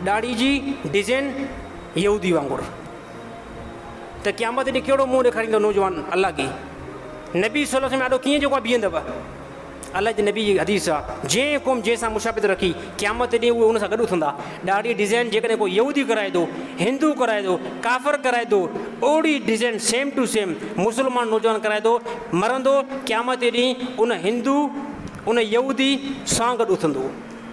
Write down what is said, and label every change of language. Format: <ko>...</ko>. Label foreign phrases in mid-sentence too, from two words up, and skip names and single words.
<sd>ॾाढी जी डिज़ाइन यहूदी वांगुरु। त क़यामत ॾींहुं कहिड़ो मुंहुं ॾेखारींदो नौजवान अलाह खे? नबी</sd> <ar>صلى الله عليه وسلم</ar> <sd>ॾाढो कीअं जेको आहे बीहंदव? अलाह जे नबी जी हदीस आहे, जंहिं क़ौम जंहिंसां मुशाबित रखी क़यामत ॾींहुं उहे उन सां गॾु थींदा। ॾाढी डिज़ाइन जेकॾहिं कोई यहूदी कराए थो, हिंदू कराए थो, काफ़िर कराए थो, ओड़ी डिज़ाइन</sd> <en>same to same</en> <sd>मुस्लमान नौजवान कराए थो, मरंदो क़यामत ॾींहुं उन हिंदू उन यहूदी सां गॾु उथंदो।</sd>